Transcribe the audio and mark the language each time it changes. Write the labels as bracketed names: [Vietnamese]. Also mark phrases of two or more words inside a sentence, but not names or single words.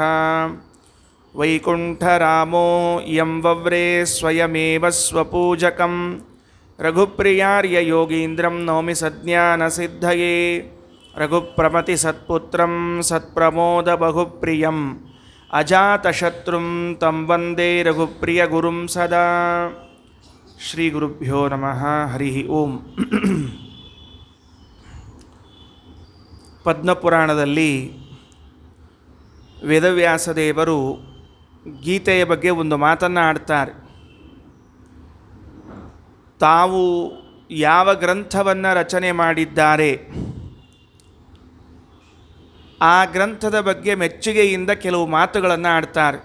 [Sanskrit] ವೈಕುಂಠರಾಮೋ ಯಂ ವವ್ರೇ ಸ್ವಯಮೇವ ಸ್ವಪೂಜಕಂ ರಘುಪ್ರಿಯಾರ್ಯ ಯೋಗೀಂದ್ರಂ ನೌಮಿ ಸಜ್ಞಾನಸಿದ್ಧಯೇ. ರಘುಪ್ರಮತಿಸತ್ಪುತ್ರಂ ಸತ್ಪ್ರಮೋದ ಬಹುಪ್ರಿಯಂ ಅಜಾತಶತ್ರುಂ ತಂ ವಂದೇ ರಘುಪ್ರಿಯಗುರುಂ ಸದಾ. ಶ್ರೀ ಗುರುಭ್ಯೋ ನಮಃ. ಹರಿ ಓಂ. [Kannada] ಪದ್ಮಪುರಾಣದಲ್ಲಿ ವೇದವ್ಯಾಸದೇವರು ಗೀತೆಯ ಬಗ್ಗೆ ಒಂದು ಮಾತನ್ನು ಆಡ್ತಾರೆ. ತಾವು ಯಾವ ಗ್ರಂಥವನ್ನು ರಚನೆ ಮಾಡಿದ್ದಾರೆ ಆ ಗ್ರಂಥದ ಬಗ್ಗೆ ಮೆಚ್ಚುಗೆಯಿಂದ ಕೆಲವು ಮಾತುಗಳನ್ನು ಆಡ್ತಾರೆ.